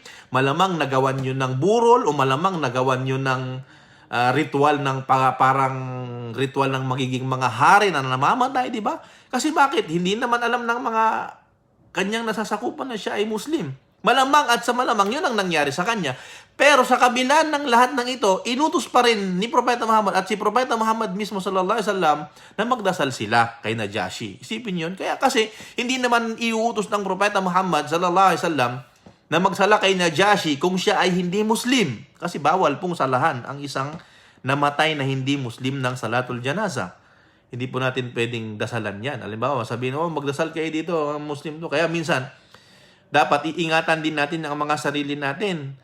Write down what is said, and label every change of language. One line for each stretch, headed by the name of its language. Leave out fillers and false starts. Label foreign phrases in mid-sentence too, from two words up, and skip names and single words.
Filipino: Malamang nagawan yun ng burol o malamang nagawan yun ng ritual ng parang ritual ng magiging mga hari na namamatay, di ba? Kasi bakit? Hindi naman alam ng mga kanyang nasasakupan na siya ay Muslim. Malamang at sa malamang yun ang nangyari sa kanya. Pero sa kabila ng lahat ng ito, inutos pa rin ni Propeta Muhammad at si Propeta Muhammad mismo
Arabic: صلى الله عليه وسلم
Filipino: na magdasal sila kay Najashi. Isipin yun. Kaya kasi hindi naman iuutos ng Propeta Muhammad
Arabic: صلى الله عليه وسلم
Filipino: na magsala kay Najashi kung siya ay hindi Muslim. Kasi bawal pong salahan ang isang namatay na hindi Muslim ng
Arabic: صلاة الجنازة.
Filipino: Hindi po natin pwedeng dasalan yan. Halimbawa, sabihin, magdasal kayo dito, ang Muslim to. Kaya minsan, dapat iingatan din natin ang mga sarili natin.